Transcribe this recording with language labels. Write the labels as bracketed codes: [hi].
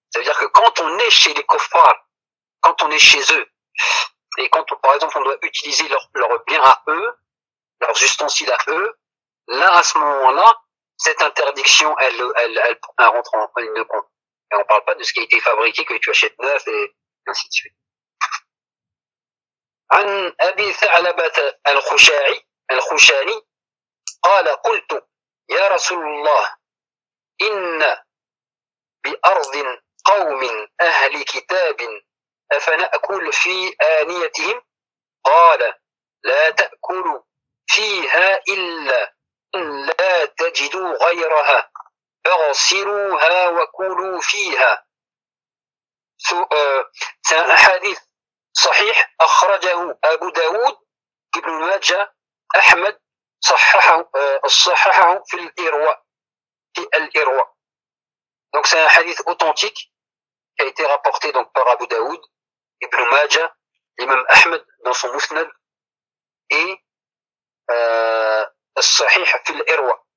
[fr] C'est-à-dire que quand on est chez les kofars, quand on est chez eux, et quand, par exemple, on doit utiliser leur bien à eux, leurs ustensiles à eux, là, à ce moment-là, cette interdiction, elle rentre en ligne de compte. Et on ne parle pas de ce qui a été fabriqué, que tu achètes neuf, et ainsi de suite. [ar] عن أبي ثعلبة الخشاعي الخشاني قال قلت يا رسول الله إن بأرض قوم أهل كتاب أفنأكل في آنيتهم؟ قال لا تأكل فيها إلا إن لا تجدوا غيرها فاغسلوها وكلوا فيها. حديث صحيح أخرجه أبو داود ابن ماجه أحمد صححه في الإرواء [fr] donc c'est un hadith authentique qui a été rapporté donc par Abu Daoud, Ibn Majah, l'imam Ahmed dans son Musnad et al-Sahih fi al-Irwa.